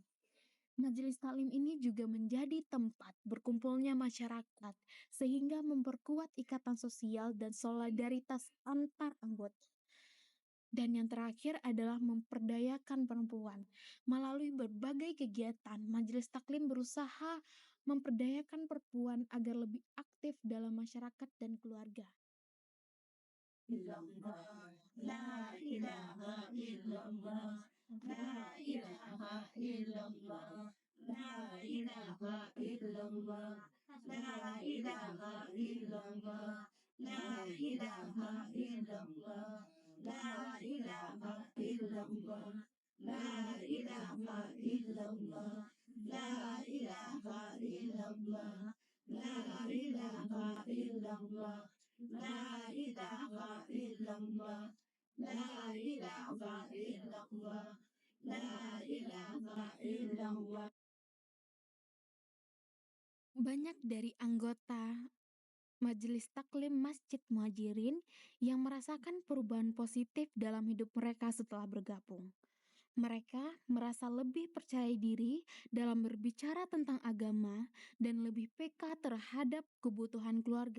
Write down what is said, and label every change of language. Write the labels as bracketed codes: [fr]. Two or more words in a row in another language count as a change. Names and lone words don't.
[id] Majelis Taklim ini juga menjadi tempat berkumpulnya masyarakat sehingga memperkuat ikatan sosial dan solidaritas antar anggota. Dan yang terakhir adalah memperdayakan perempuan. Melalui berbagai kegiatan, Majelis Taklim berusaha memperdayakan perempuan agar lebih aktif dalam masyarakat dan keluarga. [ar] إلا الله، لا إله إلا الله، لا إله إلا الله، لا إله إلا الله، لا إله إلا الله، لا إله إلا الله، لا إله إلا الله، لا إله إلا الله، لا إله إلا الله، لا إله إلا الله. لا إله إلا الله، لا إله إلا الله، لا إله إلا الله. [id] Banyak dari anggota Majelis Taklim Masjid Muhajirin yang merasakan perubahan positif dalam hidup mereka setelah bergabung. Mereka merasa lebih percaya diri dalam berbicara tentang agama dan lebih peka terhadap kebutuhan keluarga.